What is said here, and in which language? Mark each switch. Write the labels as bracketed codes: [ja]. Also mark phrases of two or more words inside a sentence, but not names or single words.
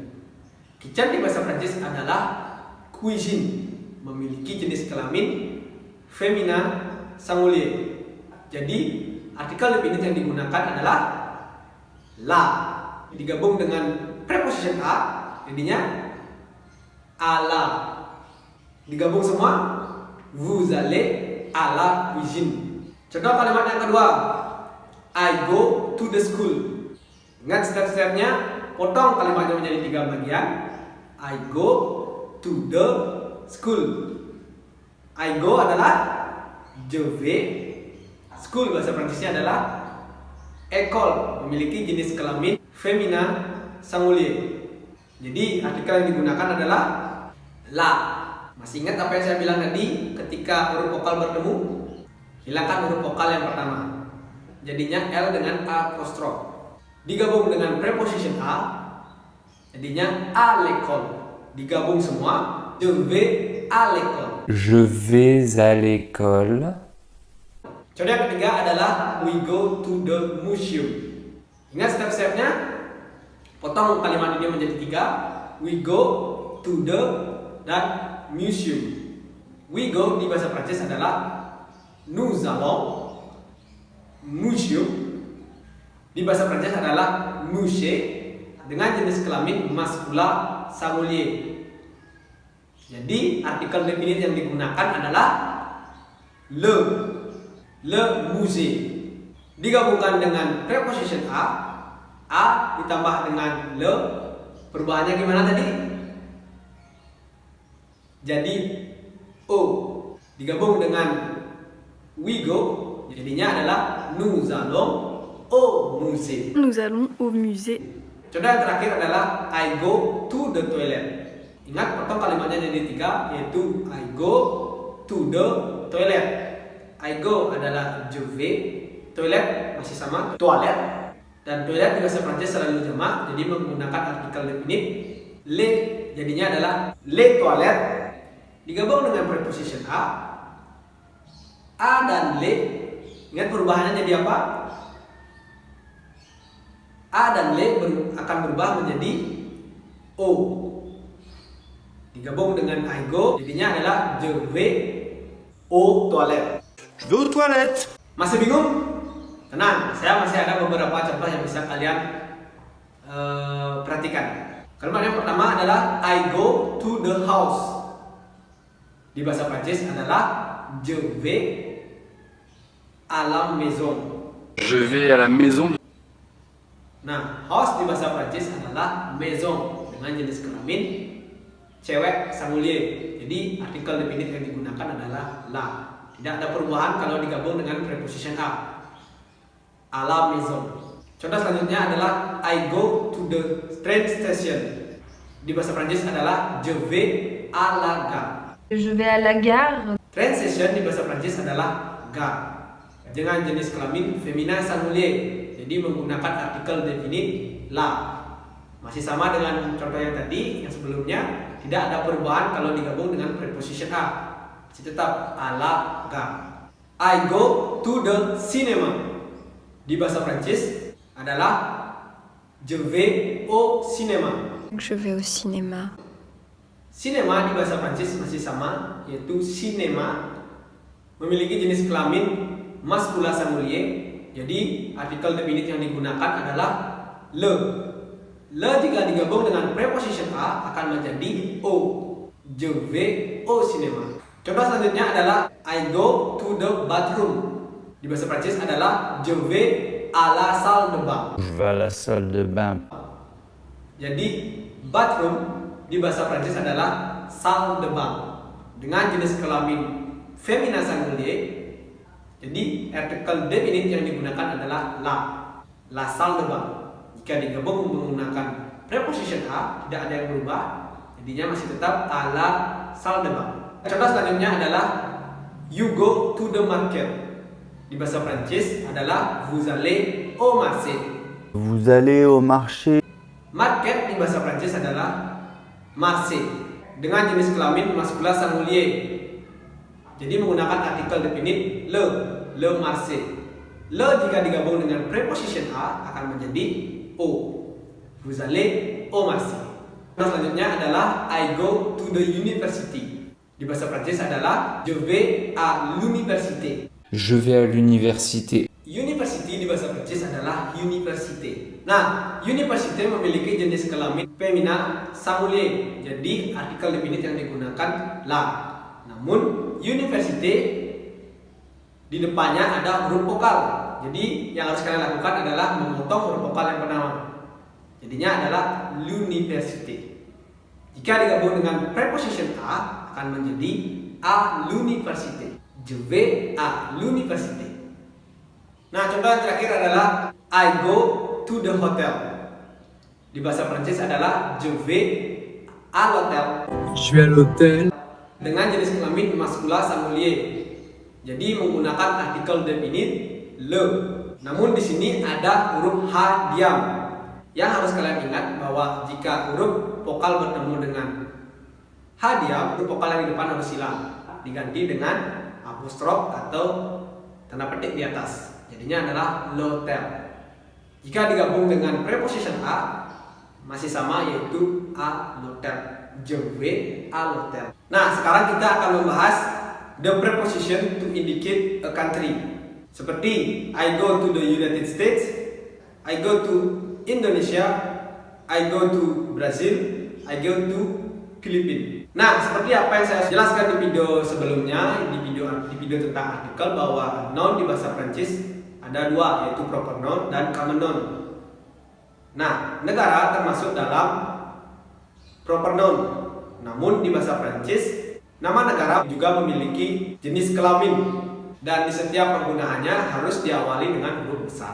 [id] Kitchen di bahasa Prancis adalah cuisine, memiliki jenis kelamin [fr] femina singulier. [id] Jadi artikel definite yang digunakan adalah la, digabung dengan preposition a, jadinya ala. Digabung semua, [fr] vous allez à la cuisine. [id] Contoh kalimat yang kedua, [en] I go to the school. [id] Ingat step-stepnya, potong kalimatnya menjadi 3 bagian. [en] I go to the school. I go [id] adalah [fr] je vais. [id] School bahasa Prancisnya adalah école, memiliki jenis kelamin [fr] femina singulier. [id] Jadi artikel yang digunakan adalah la. Masih ingat apa yang saya bilang tadi ketika huruf vokal bertemu? Hilangkan huruf vokal yang pertama. Jadinya L dengan apostrof. Digabung dengan preposition a, jadinya [fr] à l'école. [id] Digabung semua, [fr] je vais à l'école. Je vais à l'école. [id] Contoh yang ketiga adalah [en] we go to the museum. [id] Ingat step-stepnya? Potong kalimat ini menjadi 3. [en] We go to the dan museum. We go [id] di bahasa Prancis adalah [fr] nous allons. [id] Museum di bahasa Prancis adalah musée dengan jenis kelamin [fr] maskula singulier. [id] Jadi artikel definite yang digunakan adalah [fr] le musée. [id] Digabungkan dengan preposition a ditambah dengan le. Perubahannya gimana tadi? Jadi o digabung dengan [en] we go, [id] jadinya adalah [fr] nous allons au musée. Nous allons au musée. [id] Contoh yang terakhir adalah [en] I go to the toilet. [id] Ingat potong kalimatnya jadi 3, yaitu [en] I go to the toilet. I go [id] adalah [fr] je vais, [id] toilet masih sama toilet, dan toilet di bahasa Prancis selalu jamak, jadi menggunakan artikel definite le, jadinya adalah [fr] les toilettes. [id] Digabung dengan preposition a dan le. Ingat perubahannya jadi apa? A dan le akan berubah menjadi o. Digabung dengan [en] I go, [id] jadinya adalah [fr] je vais aux toilettes. Je vais aux toilettes. [id] Masih bingung? Tenang, saya masih ada beberapa contoh yang bisa kalian perhatikan. Kalimat yang pertama adalah [en] I go to the house. [id] Di bahasa Prancis adalah [fr] je vais à la maison. Je vais à la maison. [id] Nah, house di bahasa Prancis adalah maison dengan jenis kelamin cewek singulier. Jadi artikel definite yang digunakan adalah la. Tidak ada perubahan kalau digabung dengan preposition a. [fr] À la maison. [id] Contoh selanjutnya adalah [en] I go to the train station. [id] Di bahasa Prancis adalah [fr] je vais à la gare. Je vais à la gare. [en] Train station [id] di bahasa Prancis adalah gare dengan jenis kelamin femina singulier. Jadi menggunakan artikel definite la. Masih sama dengan contoh yang tadi, yang sebelumnya. Tidak ada perubahan kalau digabung dengan preposition a. Masih tetap [fr] à la gare. [en] I go to the cinema. [id] Di bahasa Prancis adalah [fr] je vais au cinéma. Je vais au cinéma. [id] Cinema di bahasa Prancis masih sama, yaitu cinéma, memiliki jenis kelamin [fr] maskula singulier. [id] Jadi artikel definite yang digunakan adalah le. Le jika digabung dengan preposition a akan menjadi o. [fr] Je vais au cinéma. [id] Contoh selanjutnya adalah [en] I go to the bathroom. [id] Di bahasa Prancis adalah [fr] je vais à la salle de bain. Je vais à la salle de bain. [id] Jadi bathroom di bahasa Prancis adalah [fr] salle de bain [id] dengan jenis kelamin [fr] femina singulier. [id] Jadi artikel definite yang digunakan adalah [fr] la salle de bain. [id] Jika digabung menggunakan preposition a, tidak ada yang berubah, jadinya masih tetap [fr] à la salle de bain. [id] Contoh selanjutnya adalah [en] you go to the market. [id] di bahasa Prancis adalah [fr] vous allez au marché. Vous allez au marché. [id] Market di bahasa Prancis adalah marché dengan jenis kelamin [fr] maskulin singulier. [id] Jadi menggunakan artikel definit [fr] le marché. [id] Le jika digabung dengan preposition a akan menjadi au. [fr] Vous allez au marché. [id] Selanjutnya adalah [en] I go to the university. [id] Di bahasa Prancis adalah [fr] je vais à l'université. Je vais à l'université. [id] University di bahasa Prancis adalah université. Nah, université memiliki jenis kelamin femina singulier. Jadi artikel definit yang digunakan la. Namun université di depannya ada huruf vokal. Jadi yang harus kalian lakukan adalah memotong huruf vokal yang pertama. Jadinya adalah l'université. Jika digabung dengan preposition a akan menjadi [fr] à l'université. Je vais à l'université. [id] Nah, contoh yang terakhir adalah [en] I go to the hotel. [id] Di bahasa Prancis adalah [fr] je vais à l'hôtel. Je vais à l'hôtel. [id] Dengan jenis kelamin [fr] maskulin singulier. [id] Jadi menggunakan artikel definit le. Namun di sini ada huruf h diam. Yang harus kalian ingat bahwa jika huruf vokal bertemu dengan h diam, huruf vokal yang di depan harus hilang, diganti dengan apostrof atau tanda petik di atas. Jadinya adalah l'hôtel. Jika digabung dengan preposition a masih sama, yaitu [fr] à l'hôtel. Je vais à l'hôtel. [id] Nah, sekarang kita akan membahas [en] the preposition to indicate a country. Seperti I go to the United States, I go to Indonesia, I go to Brazil, I go to Philippines. [id] Nah, seperti apa yang saya jelaskan di video sebelumnya, di video tentang artikel, bahwa noun di bahasa Prancis ada dua, yaitu [en] proper noun [id] dan [en] common noun. [id] Nah, negara termasuk dalam [en] proper noun. [id] Namun di bahasa Prancis, nama negara juga memiliki jenis kelamin dan di setiap penggunaannya harus diawali dengan huruf besar.